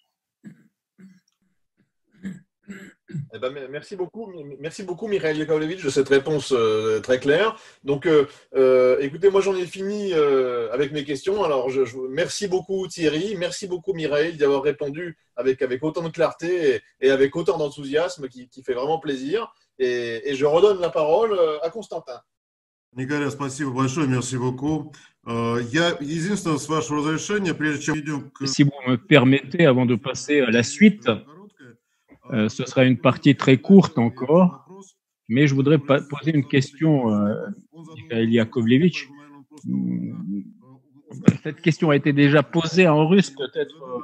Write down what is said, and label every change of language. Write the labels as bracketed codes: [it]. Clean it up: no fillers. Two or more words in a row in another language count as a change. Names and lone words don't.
[fr] Eh ben, merci beaucoup, Mikhail Yakovlevitch, de cette réponse très claire. Donc, écoutez, moi j'en ai fini avec mes questions. Alors, merci beaucoup Thierry, merci beaucoup Mikhail d'y avoir répondu avec autant de clarté et avec autant d'enthousiasme qui fait vraiment plaisir. Et je redonne la parole à Constantin. [ru] Николай, спасибо большое, [fr] merci beaucoup. [ru] Я единственное, с вашего разрешения, прежде чем идем к... [fr] Si vous me permettez, avant de passer à la suite, ce sera une partie très courte encore, mais je voudrais poser une question à Mikhail Yakovlevitch. Cette question a été déjà posée en russe, peut-être.